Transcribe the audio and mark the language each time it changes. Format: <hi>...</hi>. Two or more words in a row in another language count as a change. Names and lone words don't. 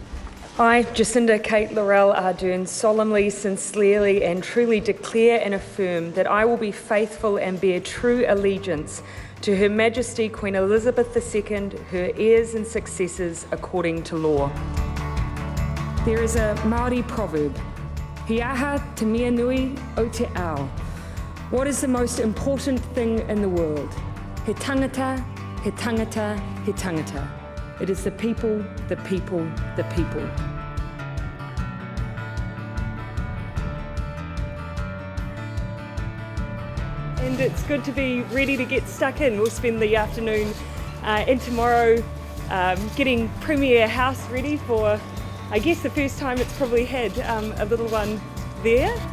<en>I, Jacinda Ardern, solemnly, sincerely and truly declare and affirm that I will be faithful and bear true allegiance to Her Majesty Queen Elizabeth II, her heirs and successors according to law. There is a Māori proverb,</en> <mi>He aha te mea nui o te ao.</mi> <en>What is the most important thing in the world?</en> <mi>He tangata, he tangata, he tangata.</mi> <en>It is the people, the people, the people. And it's good to be ready to get stuck in. We'll spend the afternoon and tomorrow getting Premier House ready for, I guess, the first time it's probably had a little one there.</en>